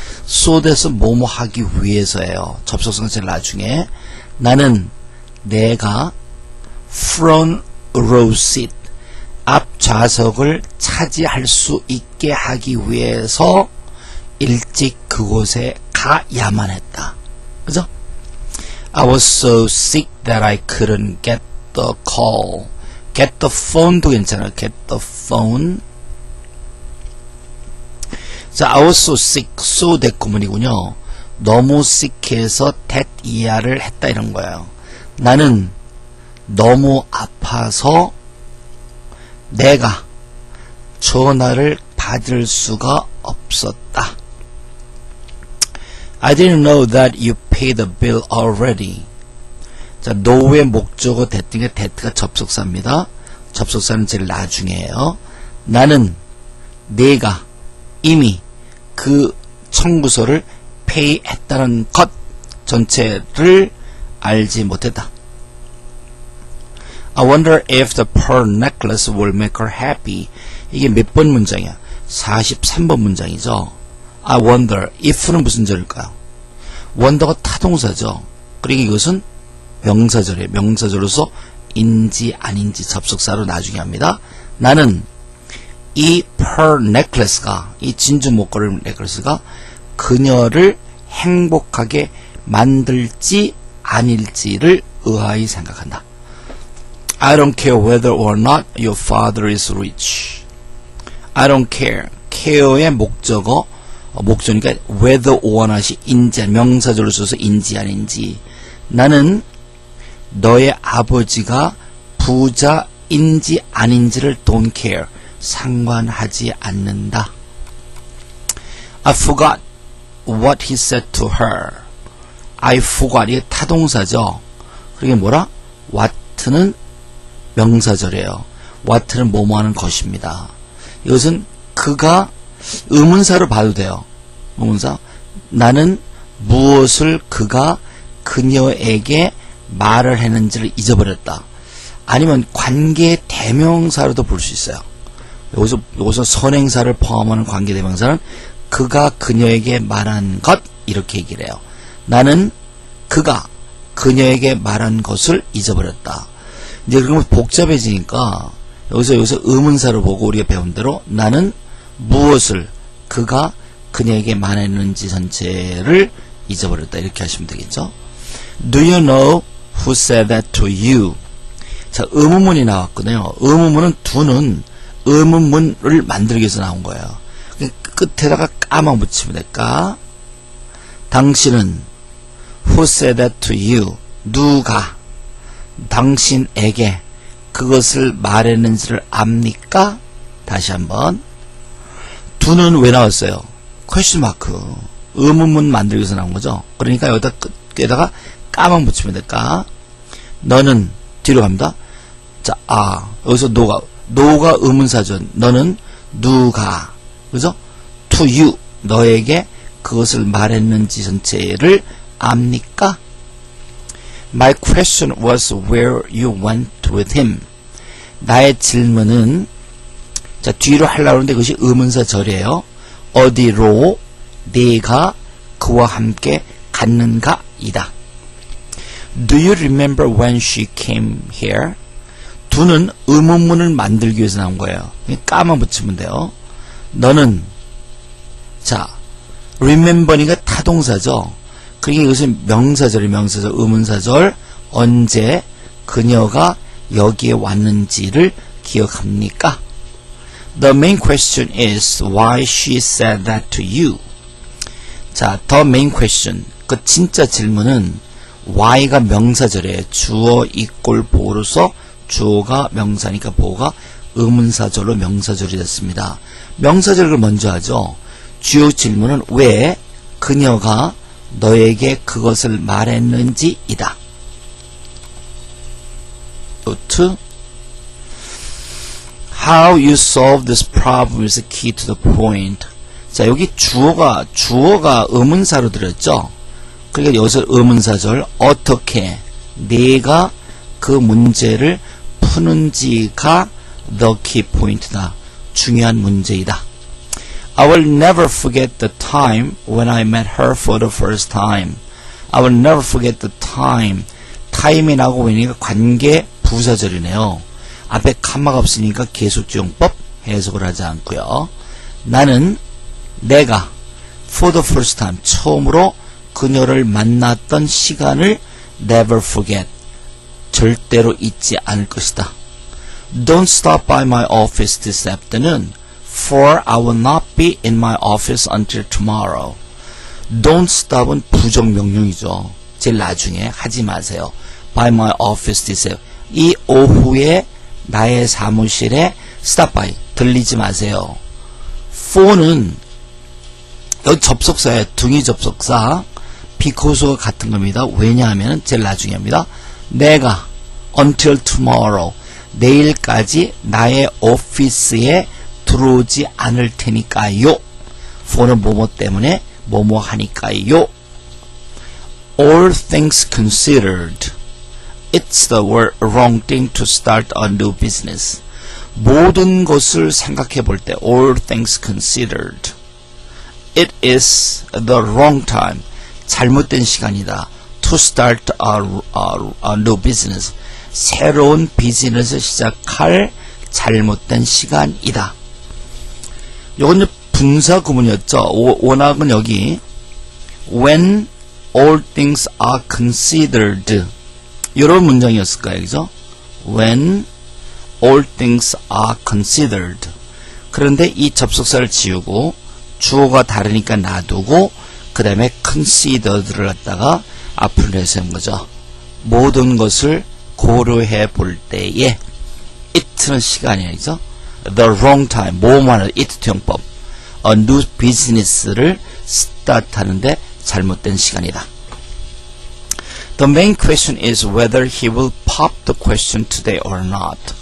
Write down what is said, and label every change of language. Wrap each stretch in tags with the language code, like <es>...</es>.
<ko>so that에서 뭐뭐 하기 위해서예요. 접속사는 제일 나중에. 나는 내가</ko> <en>front row seat</en> <ko>앞 좌석을 차지할 수 있게 하기 위해서 일찍 그곳에 가야만 했다. 그죠?</ko> <en>I was so sick that I couldn't get the call. get the phone</en> <ko>도 괜찮아요.</ko> <en>get the phone. 자, I was so sick, so that</en> <ko>구문이군요. 너무 sick해서 that 이하를 했다 이런 거예요. 나는 너무 아파서 내가 전화를 받을 수가 없었다.</ko> <en>I didn't know that you paid the bill already.</en> <ko>자, know의 목적어 that가 that가 접속사입니다. 접속사는 제일 나중에요. 나는 내가 이미 그 청구서를 pay 했다는 것 전체를 알지 못했다.</ko> <en>I wonder if the pearl necklace will make her happy.</en> <ko>이게 몇 번 문장이야? 43번 문장이죠. I wonder, if는 무슨 절일까요? wonder가 타동사죠. 그러니까 이것은 명사절이에요. 명사절로서 인지 아닌지 접속사로 나중에 합니다. 나는 이</ko> <en>pearl necklace</en> <ko>가, 이 진주 목걸이 넥클래스가 그녀를 행복하게 만들지 아닐지를 의아히 생각한다.</ko> <en>I don't care whether or not your father is rich. I don't care.</en> <ko>care의 목적어, 목적이니까 whether or not이 인지, 명사절로 써서 인지 아닌지. 나는 너의 아버지가 부자인지 아닌지를</ko> <en>don't care.</en> <ko>상관하지 않는다.</ko> <en>I forgot what he said to her. I forgot.</en> <ko>이게 타동사죠. 그게 뭐라? what는 명사절이에요. what는 뭐뭐 하는 것입니다. 이것은 그가 의문사로 봐도 돼요. 의문사. 나는 무엇을 그가 그녀에게 말을 했는지를 잊어버렸다. 아니면 관계 대명사로도 볼 수 있어요. 여기서 선행사를 포함하는 관계 대명사는 그가 그녀에게 말한 것 이렇게 얘기를 해요. 나는 그가 그녀에게 말한 것을 잊어버렸다. 이제 그러면 복잡해지니까 여기서 의문사로 보고 우리가 배운 대로 나는 무엇을 그가 그녀에게 말했는지 전체를 잊어버렸다 이렇게 하시면 되겠죠.</ko> <en>Do you know who said that to you?</en> <ko>자, 의문문이 나왔거든요. 의문문은 do는 의문문을 만들기 위해서 나온 거예요. 끝에다가 까만 붙이면 될까? 당신은</ko> <en>who said that to you?</en> <ko>누가 당신에게 그것을 말했는지를 압니까? 다시 한번. do는 왜 나왔어요? 퀘스천 마크. 의문문 만들기 위해서 나온 거죠. 그러니까 여기다가 까만 붙이면 될까? 너는 뒤로 갑니다. 자, 여기서 노가 의문사죠. 너는 누가, 그죠?</ko> <en>to you,</en> <ko>너에게 그것을 말했는지 전체를 압니까?</ko> <en>My question was where you went with him.</en> <ko>나의 질문은, 자, 뒤로 하려고 하는데 그것이 의문사절이에요. 어디로 네가 그와 함께 갔는가? 이다.</ko> <en>Do you remember when she came here?</en> <ko>do는 의문문을 만들기 위해서 나온 거예요. 까만 붙이면 돼요. 너는, 자, remember니까 타동사죠. 그러니까 이것은 명사절이 명사절, 의문사절. 언제 그녀가 여기에 왔는지를 기억합니까?</ko> <en>The main question is why she said that to you. 자, the main question.</en> <ko>그 진짜 질문은 why가 명사절이에요. 주어 이꼴 보로서 주어가 명사니까 보어가 의문사절로 명사절이 됐습니다. 명사절을 먼저 하죠. 주요 질문은 왜 그녀가 너에게 그것을 말했는지 이다. 노트.</ko> <en>How you solve this problem is the key to the point.</en> <ko>자, 여기 주어가 의문사로 들었죠. 그러니까 여기서 의문사절 어떻게 네가 그 문제를 푸는지가</ko> <en>the key point</en> <ko>다. 중요한 문제이다.</ko> <en>I will never forget the time when I met her for the first time. I will never forget the time.</en> <ko>time이 나오고 보니까 관계 부사절이네요. 앞에 칸마가 없으니까 계속지용법 해석을 하지 않고요. 나는 내가</ko> <en>for the first time</en> <ko>처음으로 그녀를 만났던 시간을</ko> <en>never forget</en> <ko>절대로 잊지 않을 것이다.</ko> <en>Don't stop by my office this afternoon for I will not be in my office until tomorrow.</en> <ko>Don't stop은 부정명령이죠. 제일 나중에 하지 마세요.</ko> <en>By my office this</en> <ko>이 오후에 나의 사무실에</ko> <en>stop by</en> <ko>들리지 마세요. for는 여기 접속사에 등위 접속사 because가 같은 겁니다. 왜냐하면 제일 나중에 합니다. 내가</ko> <en>until tomorrow</en> <ko>내일까지 나의 오피스에 들어오지 않을 테니까요. for는 뭐뭐 때문에 뭐뭐 하니까요.</ko> <en>All things considered, it's the wrong thing to start a new business.</en> <ko>모든 것을 생각해 볼 때,</ko> <en>all things considered, it is the wrong time.</en> <ko>잘못된 시간이다.</ko> <en>To start a new business.</en> <ko>새로운 비즈니스를 시작할 잘못된 시간이다. 이건 분사 구문이었죠. 원학은 여기</ko> <en>when all things are considered</en> <ko>이런 문장이었을 거예요. 그죠?</ko> <en>When all things are considered.</en> <ko>그런데 이 접속사를 지우고 주어가 다르니까 놔두고 그 다음에 considered를 갖다가 앞으로 내세운 거죠. 모든 것을 고려해 볼 때에 it는 시간이에요. 그죠?</ko> <en>The wrong time.</en> <ko>뭐뭐하는 it 투영법.</ko> <en>A new business</en> <ko>를 start 하는데 잘못된 시간이다.</ko> <en>The main question is whether he will pop the question today or not.</en>